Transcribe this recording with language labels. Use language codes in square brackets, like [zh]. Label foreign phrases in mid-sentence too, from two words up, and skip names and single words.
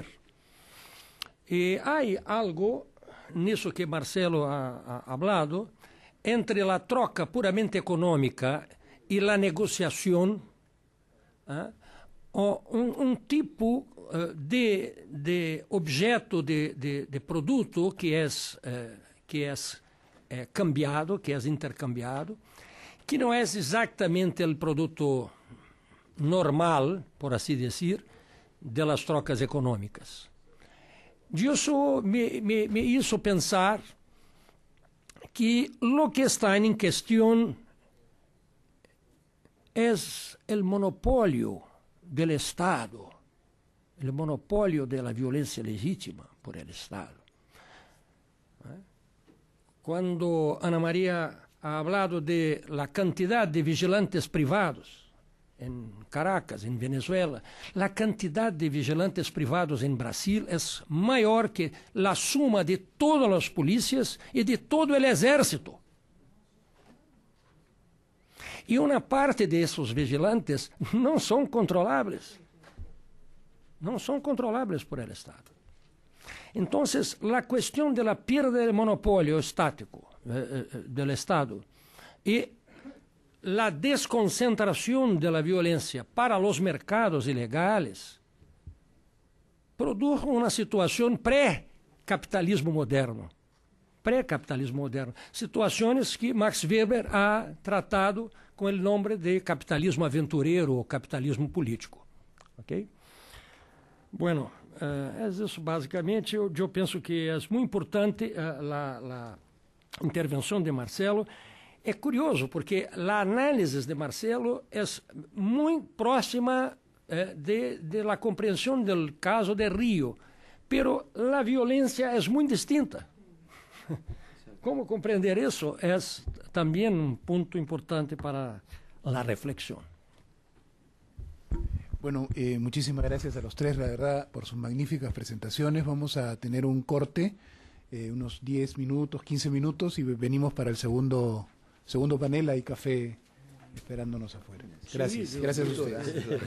[es] Y hay algo, en eso que Marcelo ha hablado, entre la troca puramente económica y la negociación, o un tipo de objeto de producto que es cambiado, que es intercambiado, [pt] que não é exatamente o produto normal, por assim dizer, [es] de las [pt] trocas econômicas. Isso [es] me hizo pensar que lo que está [pt] em questão é o monopólio do Estado, o monopólio da violência legítima [es] por el Estado. Quando Ana Maria ha hablado de la cantidad de vigilantes privados en Caracas, en Venezuela, la cantidad de vigilantes privados en Brasil es mayor que la suma de todas las policías y de todo el ejército. Y una parte de esos vigilantes no son controlables. No son controlables por el Estado. Entonces, la cuestión de la pérdida del monopolio estático del Estado y la desconcentración de la violencia para los mercados ilegales produjo una situación [pt] pré-capitalismo moderno. Pré-capitalismo moderno. [es] Situaciones que Max Weber ha tratado con el nombre de capitalismo aventurero o capitalismo político. ¿Okay? Bueno, [pt] é isso basicamente. Eu penso que é muito importante a intervenção de Marcelo. É curioso porque a análise de Marcelo é muito próxima [es] de la [pt] compreensão do caso de Rio, pero a violência é muito distinta. Como compreender isso é também um ponto importante para a reflexão. [es] Bueno, muchísimas gracias a los tres, la verdad, por sus magníficas presentaciones. Vamos a tener un corte, unos 10 minutos, 15 minutos, y venimos para el segundo panel. Hay café esperándonos afuera. Gracias, gracias a ustedes.